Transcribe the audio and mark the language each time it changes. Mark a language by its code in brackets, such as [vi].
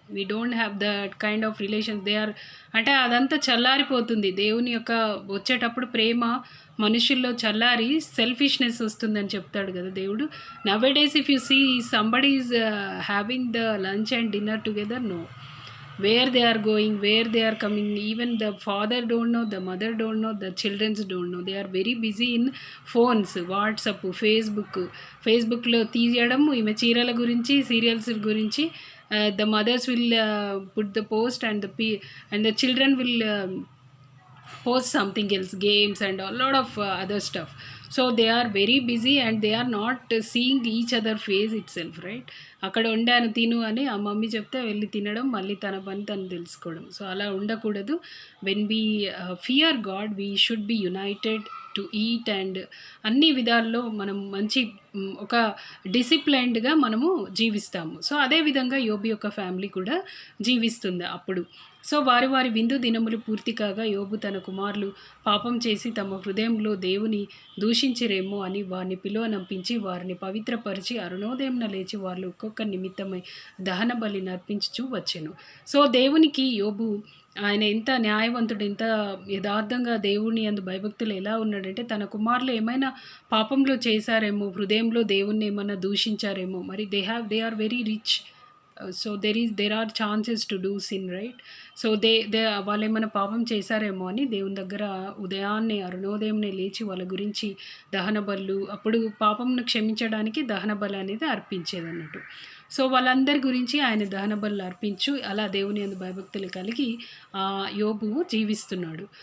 [en] We don't have that kind of relations. They are [te] అంటే అదంతా చల్లారిపోతుంది. దేవుని యొక్క వచ్చేటప్పుడు ప్రేమ మనుషుల్లో చల్లారి సెల్ఫిష్నెస్ వస్తుందని చెప్తాడు కదా దేవుడు. [en] Nowadays if you see somebody is having the lunch and dinner together, no. Where they are going, where they are coming, even the father don't know, the mother don't know, the children don't know. They are very busy in phones, [te] WhatsApp, ఫేస్బుక్లో తీయడం ఈమె చీరల గురించి, serials గురించి. [en] The mothers will put the post and the children will post something else, games and a lot of other stuff. So they are very busy and they are not seeing each other face itself, right? [te] అక్కడ వండాను తిను అని ఆ mummy చెప్తే వెళ్ళి తినడం, మళ్ళీ తన పని తను తెలుసుకోవడం. [en] so [te] అలా ఉండకూడదు. [en] when we fear God we should be united to eat and [te] అన్ని విధాల్లో మనం మంచి ఒక డిసిప్లైన్డ్గా మనము జీవిస్తాము. సో అదేవిధంగా యోబు యొక్క ఫ్యామిలీ కూడా జీవిస్తుంది అప్పుడు. సో వారి విందు దినములు పూర్తి కాగా యోబు తన కుమారులు పాపం చేసి తమ హృదయంలో దేవుని దూషించిరేమో అని వారిని పిలువనంపించి వారిని పవిత్రపరిచి అరుణోదయంన లేచి వాళ్ళు ఒక్కొక్క నిమిత్తమై దహన బలి నర్పించుచూ వచ్చెను. సో దేవునికి యోబు ఆయన ఎంత న్యాయవంతుడు, ఎంత యథార్థంగా దేవుని యందు భయభక్తులు ఎలా ఉన్నాడంటే తన కుమారులు ఏమైనా పాపంలో చేశారేమో, హృదయంలో దేవుణ్ణి ఏమైనా దూషించారేమో, మరి [en] They are very rich. So there are chances to do sin, right? [te] So వాళ్ళు ఏమైనా పాపం చేశారేమో అని దేవుని దగ్గర ఉదయాన్నే అరుణోదయంనే లేచి వాళ్ళ గురించి దహన బలు, అప్పుడు పాపంను క్షమించడానికి దహన బలి అనేది అర్పించేదన్నట్టు. సో వాళ్ళందరి గురించి ఆయన దహన బలు అర్పించు అలా దేవుని యందు భయభక్తులు కలిగి యోబు జీవిస్తున్నాడు.